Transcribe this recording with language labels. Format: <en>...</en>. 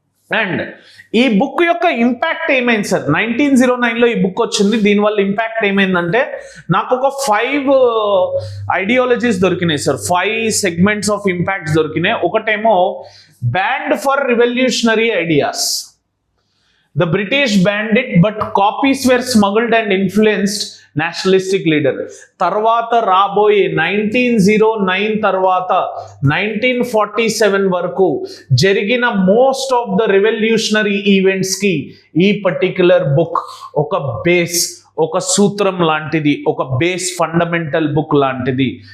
<te>And ఈ book యొక్క impact ఏమైంది సార్? 1909లో ఈ బుక్ వచ్చింది. దీనివల్ల ఇంపాక్ట్ ఏమైందంటే నాకు ఒక 5 ఐడియాలజీస్ దొరికినాయి సార్. 5 సెగ్మెంట్స్ ఆఫ్ ఇంపాక్ట్స్ దొరికినాయి. ఒకటేమో band for revolutionary ideas.</te> <en>The British banned it, but copies were smuggled and influenced nationalistic leader.</en> <te>తర్వాత రాబోయే 1909 తర్వాత 1947 వరకు జరిగిన most of the revolutionary events కి ఈ పర్టిక్యులర్ బుక్ ఒక బేస్, ఒక సూత్రం లాంటిది, ఒక బేస్ ఫండమెంటల్ బుక్ లాంటిది.</te>